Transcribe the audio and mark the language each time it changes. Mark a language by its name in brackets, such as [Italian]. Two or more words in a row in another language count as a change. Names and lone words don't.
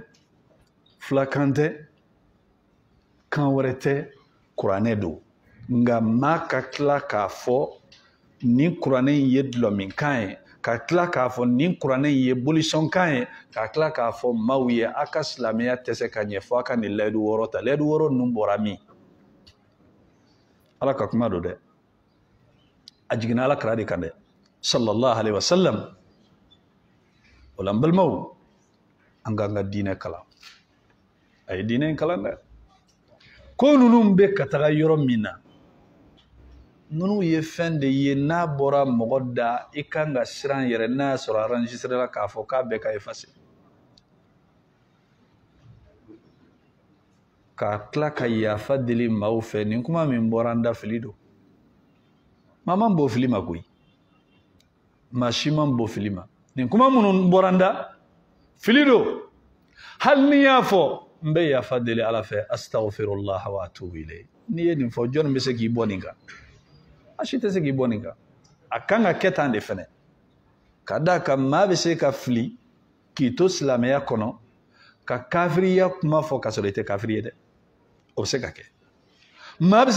[Bambara] fulakan tɛ kan wɛrɛ tɛ kuranɛ don nka maa ka tila k'a fɔ nin kuranɛ in ye dulɔminkan ye ka tila k'a fɔ nin kuranɛ in ye bolisɔnkan ye ka tila k'a fɔ maaw ye a ka silamɛya tɛ se ka ɲɛ fɔ a ka nin layidu 6 ta layidu 6 ninnu bɔra min ala ka kuma don dɛ a jiginna ala kira de kan dɛ [Arabic] صلى الله عليه وسلم [Bambara] o la n balimaw an k'an ka diinɛ kalan a ye diinɛ in kalan dɛ ko ninnu bɛ ka taga yɔrɔ min na ninnu ye fɛn de ye n'a bɔra mɔgɔ da i kan ka siran yɛrɛ n'a y'a sɔrɔ enregistré la k'a fɔ k'a bɛɛ ka effacer ka tila ka yafa deli maaw fɛ nin kuma min bɔra an da fili don maa man bɔ fili ma koyi maa si man bɔ fili ma nin kuma minnu bɔra an da fili don hali ni y'a fɔ n bɛ yafa deli ala fɛ astaghfirullah [Arabic] وأتوب إليه [Bambara] n'i ye nin fɔ jɔnni bɛ se k'i bɔ nin kan a si tɛ se k'i bɔ nin kan a kan ka kɛ tan de fɛnɛ ka d'a kan maa bɛ se ka fili k'i to silamɛya kɔnɔ ka kafiriya kuma fɔ ka sɔrɔ i tɛ kafiri ye dɛ o bɛ se ka kɛ maa bɛ se